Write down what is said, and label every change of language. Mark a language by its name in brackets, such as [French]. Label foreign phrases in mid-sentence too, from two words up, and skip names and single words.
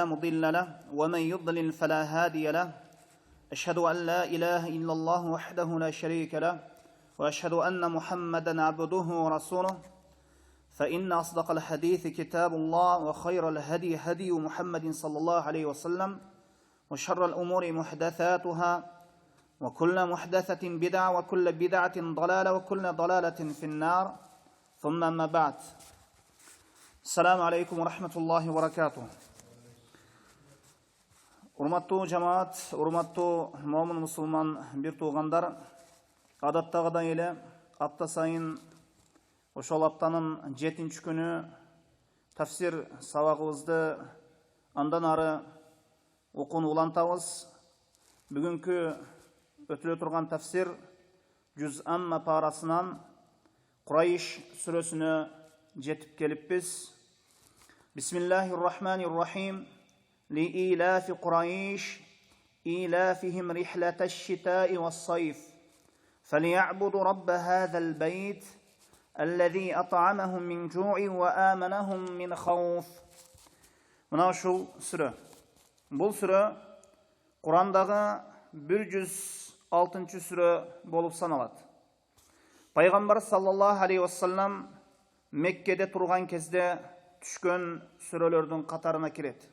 [Arabic] مضل له ومن يضلل فلا هادي له أشهد أن لا إله إلا الله وحده لا شريك له وأشهد أن محمدا عبده ورسوله فإن أصدق الحديث كتاب الله وخير الهدي هدي محمد صلى الله عليه وسلم وشر الأمور محدثاتها وكل محدثة بدعة وكل بدعة ضلالة وكل ضلالة في النار ثم ما بعد السلام عليكم ورحمة الله وبركاته. [Kyrgyz] Урматтуу жамаат, урматтуу момун мусулман бир туугандар, адаттагыдай эле апта сайын ошол аптанын 7-нчи күнү тафсир сабагыбызды андан ары окууну улантабыз. Бүгүнкү өтүлө турган тафсир Жүз Амма парасынан Курайш сүрөсүнө жетип келиппиз. [Arabic] بسم الله الرحمن الرحيم. لإيلاف قريش إيلافهم رحلة الشتاء والصيف فليعبدوا رب هذا البيت الذي أطعمهم من جوع وآمنهم من خوف. [Kyrgyz] Мына ушул сүрө. Бул сүрө Курандагы 106-чы сүрө болуп саналат. Пайгамбар [Arabic] صلى الله عليه وسلم [Kyrgyz] Меккеде турган кезде түшкөн сүрөлөрдүн катарына кирет.